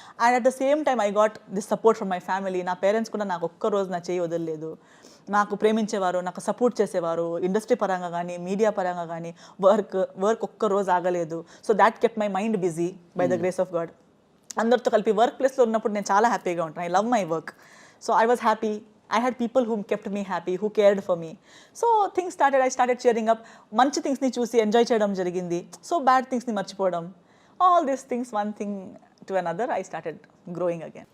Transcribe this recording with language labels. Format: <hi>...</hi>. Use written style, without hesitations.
<en>And at the same time I got this support from my family.</en> <te>నా parents కూడా నాకు ఒక్క రోజు నా చేయి వదలలేదు. నాకు ప్రేమించేవారు, నాకు సపోర్ట్ చేసేవారు, ఇండస్ట్రీ పరంగా కానీ మీడియా పరంగా కానీ. వర్క్ ఒక్క రోజు ఆగలేదు.</te> <en>So that kept my mind busy by the grace of God.</en> <te>అందరితో కలిపి వర్క్ ప్లేస్లో ఉన్నప్పుడు నేను చాలా హ్యాపీగా ఉంటాను.</te> <en>I love my work. So I was happy. I had people who kept me happy, who cared for me. So things started, I started cheering up.</en> <te>మంచి థింగ్స్ని చూసి ఎంజాయ్ చేయడం జరిగింది. సో బ్యాడ్ థింగ్స్ని మర్చిపోవడం.</te> <en>All these things, one thing to another, I started growing again.</en>